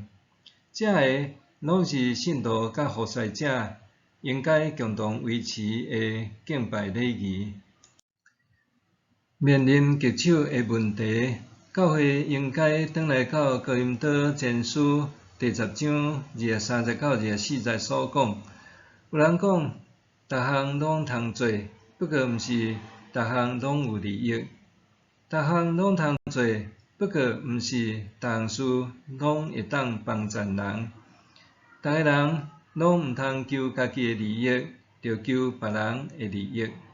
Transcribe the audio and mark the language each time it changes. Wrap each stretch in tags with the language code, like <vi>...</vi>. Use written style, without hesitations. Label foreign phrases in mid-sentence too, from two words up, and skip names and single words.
<nan>这个拢是信徒甲服侍者应该共同维持的敬拜礼仪。面临棘手的问题，教会应该转来到哥林多前书第10章29到40所讲。有人讲，逐项拢通做，不过毋是逐项拢有利益；逐项拢通做，不过毋是逐项事拢会当帮助人。逐个人拢毋通求家己的利益，着求别人的利益。</nan>